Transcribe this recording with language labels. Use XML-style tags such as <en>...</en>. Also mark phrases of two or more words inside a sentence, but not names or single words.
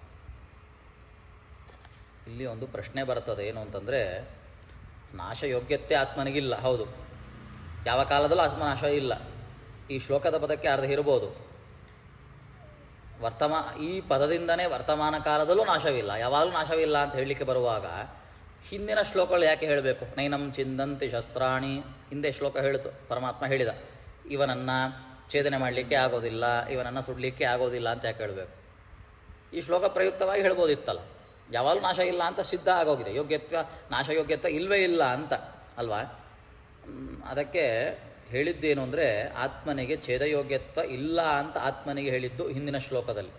<kn>ಇಲ್ಲಿ ಒಂದು ಪ್ರಶ್ನೆ ಬರ್ತದೆ, ಏನು ಅಂತಂದರೆ ನಾಶ ಯೋಗ್ಯತೆ ಆತ್ಮನಿಗಿಲ್ಲ, ಹೌದು, ಯಾವ ಕಾಲದಲ್ಲೂ ಆತ್ಮನಾಶ ಇಲ್ಲ. ಈ ಶ್ಲೋಕದ ಪದಕ್ಕೆ ಅರ್ಥ ಇರ್ಬೋದು, ಈ ಪದದಿಂದನೇ ವರ್ತಮಾನ ಕಾಲದಲ್ಲೂ ನಾಶವಿಲ್ಲ, ಯಾವಾಗಲೂ ನಾಶವಿಲ್ಲ ಅಂತ ಹೇಳಲಿಕ್ಕೆ ಬರುವಾಗ ಹಿಂದಿನ ಶ್ಲೋಕಗಳು ಯಾಕೆ ಹೇಳಬೇಕು?</kn> <sa>ನೈನಂ ಚಿಂದಂತಿ ಶಸ್ತ್ರಾಣಿ,</sa> <kn>ಹಿಂದೆ ಶ್ಲೋಕ ಹೇಳಿತು, ಪರಮಾತ್ಮ ಹೇಳಿದ ಇವನನ್ನು ಛೇದನೆ ಮಾಡಲಿಕ್ಕೆ ಆಗೋದಿಲ್ಲ, ಇವನನ್ನು ಸುಡಲಿಕ್ಕೆ ಆಗೋದಿಲ್ಲ ಅಂತ ಯಾಕೆ ಹೇಳಬೇಕು? ಈ ಶ್ಲೋಕ ಪ್ರಯುಕ್ತವಾಗಿ ಹೇಳ್ಬೋದಿತ್ತಲ್ಲ, ಯಾವಾಗಲೂ ನಾಶ ಇಲ್ಲ ಅಂತ ಸಿದ್ಧ ಆಗೋಗಿದೆ, ಯೋಗ್ಯತ್ವ ನಾಶ ಯೋಗ್ಯತ್ವ ಇಲ್ಲವೇ ಇಲ್ಲ ಅಂತ ಅಲ್ವಾ. ಅದಕ್ಕೆ ಹೇಳಿದ್ದೇನು ಅಂದರೆ ಆತ್ಮನಿಗೆ ಛೇದಯೋಗ್ಯತ್ವ ಇಲ್ಲ ಅಂತ ಆತ್ಮನಿಗೆ ಹೇಳಿದ್ದು ಹಿಂದಿನ ಶ್ಲೋಕದಲ್ಲಿ.</kn>